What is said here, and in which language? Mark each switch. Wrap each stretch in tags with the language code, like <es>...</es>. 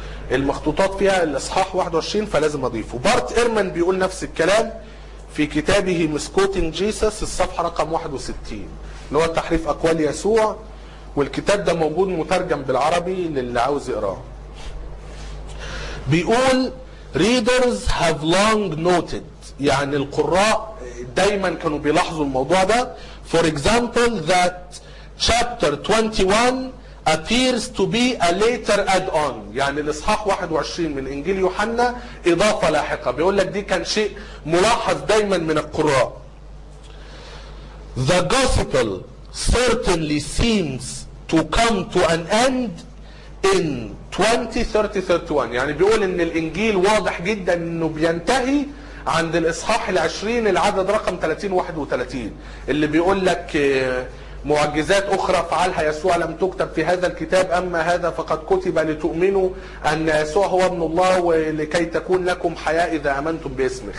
<ar>المخطوطات فيها الإصحاح 21 فلازم أضيفه. بارت إيرمان بيقول نفس الكلام في كتابه مسكوتين جيسس الصفحة رقم 61 اللي هو تحريف أقوال يسوع, والكتاب ده موجود مترجم بالعربي للي عاوز يقراه. بيقول</ar> <en>readers have long noted,</en> <ar>يعني القراء دايما كانوا بيلاحظوا الموضوع ده.</ar> <en>For example that chapter 21 appears to be a later add-on.</en> <ar>يعني الإصحاح 21 من إنجيل يوحنا إضافة لاحقة. بيقول لك دي كان شيء ملاحظ دايما من القراء.</ar> <en>The gospel certainly seems to come to an end in 20:30-31.</en> <ar>يعني بيقول إن الإنجيل واضح جدا إنه بينتهي عند الإصحاح العشرين العدد رقم 30-31 اللي بيقول لك معجزات أخرى فعلها يسوع لم تكتب في هذا الكتاب, أما هذا فقد كتب لتؤمنوا أن يسوع هو ابن الله ولكي تكون لكم حياة إذا أمنتم باسمه.</ar>